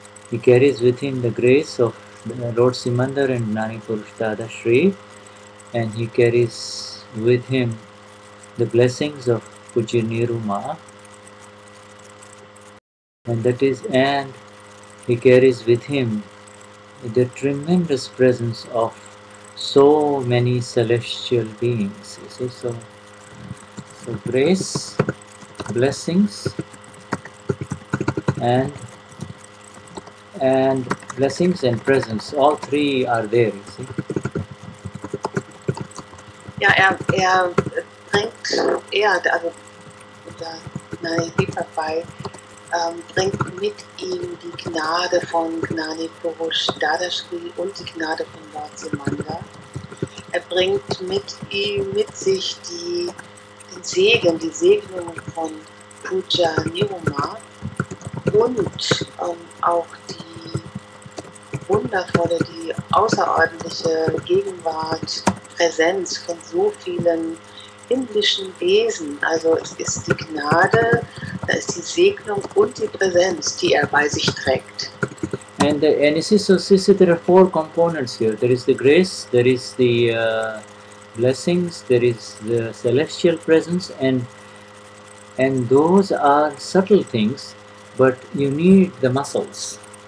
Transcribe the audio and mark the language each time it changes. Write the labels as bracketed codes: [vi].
[en] He carries with him the grace of Lord Simandar and Gnani Purush Dadashri, and he carries with him the blessings of Pujya Niruma, and he carries with him the tremendous presence of so many celestial beings. You see, so grace, blessings, and blessings and presence, all three are there. You see. [de] Ja, er bringt, also unser Gnani Vitarag bringt mit ihm die Gnade von Gnani Purush Dadashri und die Gnade von Lord Simandar. Er bringt mit sich den Segen, die Segnung von Pujya Niruma und auch die wundervolle, die außerordentliche Gegenwart, Präsenz von so vielen himmlischen Wesen. Also es ist die Gnade, da ist die Segnung und die Präsenz, die er bei sich trägt. [en] And you see, there are four components here. There is the grace, there is the blessings, there is the celestial presence, and those are subtle things, but you need the muscles.